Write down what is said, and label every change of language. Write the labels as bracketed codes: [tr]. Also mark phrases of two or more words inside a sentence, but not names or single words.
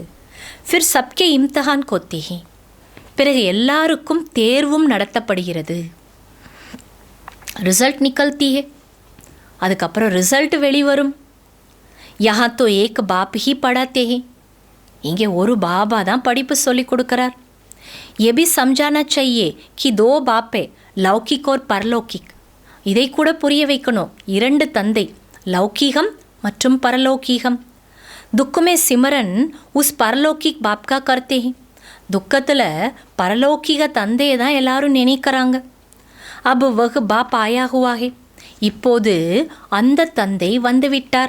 [hi] फिर सबके इम्तिहान होते हैं. [ta] பிறகு எல்லாருக்கும் தேர்வும் நடத்தப்படுகிறது. [hi] रिज़ल्ट निकलती है. [ta] அதுக்கப்புறம் ரிசல்ட் வெளிவரும். [hi] यहाँ तो एक बाप ही पढ़ाते हैं. [ta] இங்கே ஒரு பாபா தான் படிப்பு சொல்லி கொடுக்குறார். [hi] ये भी समझाना चाहिए कि दो बाप है, लौकिक और परलौकिक. [ta] இதை கூட புரிய வைக்கணும். 2 தந்தை, லௌகீகம் மற்றும் பரலௌகீகம். [hi] दुख में सिमरन उस परलौकिक बाप का करते हैं. [ta] துக்கத்தில் பரலௌகிக தந்தையை தான் எல்லாரும் நினைக்கிறாங்க. [hi] अब वह बाप आया हुआ है. [ta] இப்போது அந்த தந்தை வந்துவிட்டார்.